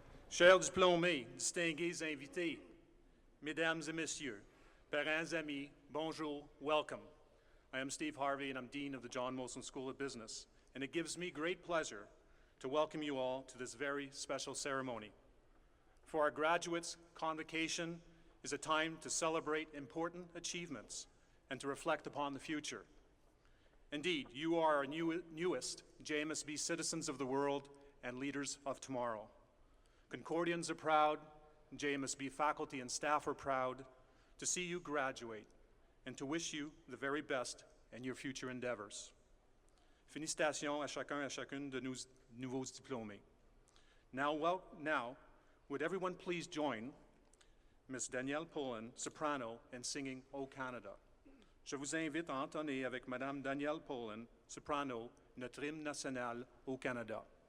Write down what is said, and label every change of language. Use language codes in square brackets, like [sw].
[fr] Chers diplômés, distingués invités, mesdames et messieurs, parents, amis, bonjour, [en] welcome. I am Steve Harvey and I'm Dean of the John Molson School of Business, and it gives me great pleasure to welcome you all to this very special ceremony. For our graduates, Convocation is a time to celebrate important achievements and to reflect upon the future. Indeed, you are our newest JMSB citizens of the world and leaders of tomorrow. Concordians are proud, JMSB faculty and staff are proud to see you graduate and to wish you the very best in your future endeavors. [fr] Félicitations à chacun et à chacune de nos nouveaux diplômés. [en] Now, would everyone please join Miss Danielle Pullen, soprano, in singing O Canada. [fr] Je vous invite à entonner avec Madame Danielle Pullen, soprano, notre hymne national au Canada.